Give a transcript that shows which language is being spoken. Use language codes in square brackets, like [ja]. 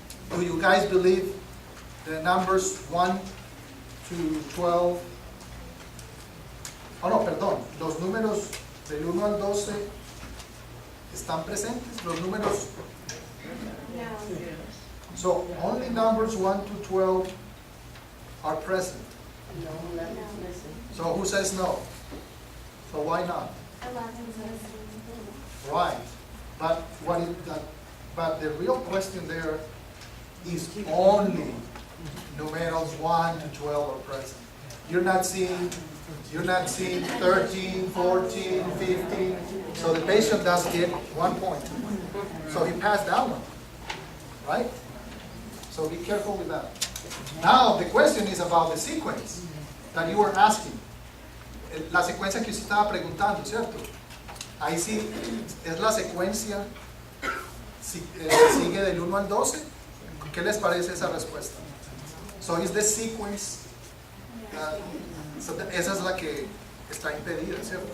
[en] Do you guys believe the numbers 1 to 12? [es] Oh no, perdón, los números del 1 al 12 están presentes, los números. [en] So only numbers 1 to 12 are present. So who says no? So why not? 11 says Right. But the real question there is only numerals 1 to 12 are present. You're not seeing 13, 14, 15. So the patient does get 1 point. So he passed that one. Right? So be careful with that. Now the question is about the sequence that you were asking. [es] La secuencia que usted estaba preguntando, ¿cierto? Ahí sí es la secuencia que sigue del 1 al 12. ¿Qué les parece esa respuesta? [en] So is the sequence, [es] esa es la que está impedida, ¿cierto?